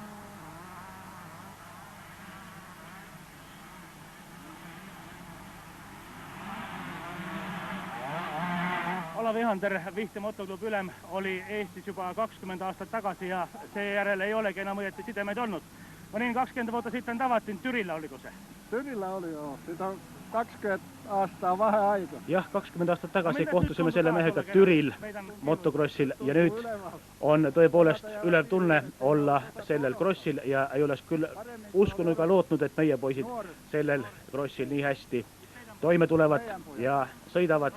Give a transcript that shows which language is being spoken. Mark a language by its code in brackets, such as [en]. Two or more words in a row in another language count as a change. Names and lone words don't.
[et] Olav Ihander, Vihte motoklubi ülem, oli Eestis juba 20 aastat tagasi ja seejärel ei olegi enam õieti sidemeid olnud. [fi] Ma niin 20 vuotta sitten tavattiin, Tyrillä oliko se? Tyrillä oli joo, siitä on 20 [et] aastaa vaheaika. Jah, 20 aastat tagasi kohtusime selle mehega Türil motokrossil ja nüüd on tõepoolest ülev tunne olla sellel krossil ja ei oleks küll uskunud ega lootnud, et meie poisid sellel krossil nii hästi toime tulevad ja sõidavad.